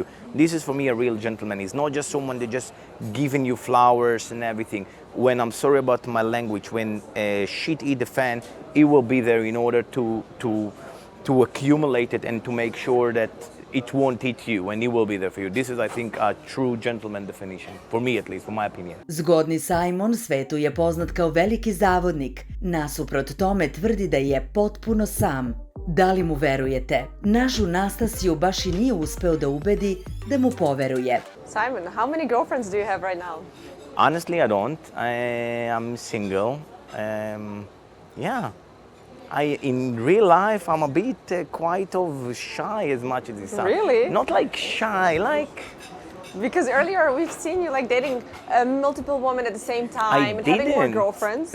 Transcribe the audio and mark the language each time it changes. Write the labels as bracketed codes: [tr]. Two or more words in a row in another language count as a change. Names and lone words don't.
[en] This is for me a real gentleman. He's not just someone that just giving you flowers and everything. When I'm sorry about my language, when shit hit the fan, he will be there in order to accumulate it and to make sure that it won't hit you, and he will be there for you. This is, I think, a true gentleman definition, for me at least, for my opinion. [sr] Zgodni Simon svetu je poznat kao veliki zavodnik. Nasuprot tome tvrdi da je potpuno sam. Da li mu verujete? Našu Nastasiju baš i nije uspeo da ubedi da mu poveruje. [en] Simon, how many girlfriends do you have right now? Honestly, I don't. I'm single. Yeah. In real life, I'm a bit quite of shy as much as it sounds. Really? Not like shy, like... Because earlier we've seen you like dating multiple women at the same time and having more girlfriends.